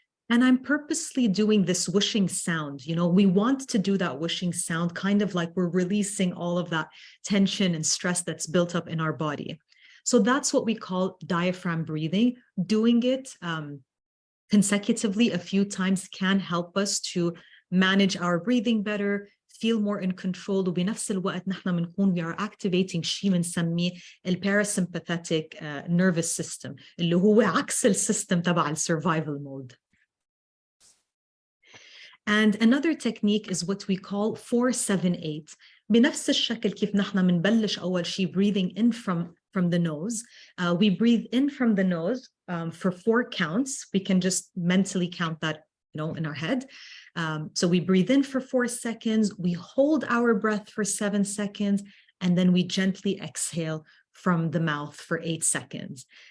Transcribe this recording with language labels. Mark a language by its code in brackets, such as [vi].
[en] And I'm purposely doing this whooshing sound. We want to do that whooshing sound, kind of like we're releasing all of that tension and stress that's built up in our body. So that's what we call diaphragm breathing. Doing it consecutively a few times can help us to manage our breathing better, feel more in control. [ar] وبنفس الوقت نحن بنكون [en] we are activating [ar] شيء بنسميه parasympathetic nervous system اللي هو عكس السيستم تبع [en] survival mode. And another technique is what we call 4-7-8. بنفس الشكل كيف نحن بنبلش أول شيء breathing in from the nose. We breathe in from the nose for 4 counts. We can just mentally count that, in our head. So we breathe in for 4 seconds, we hold our breath for 7 seconds, and then we gently exhale from the mouth for 8 seconds.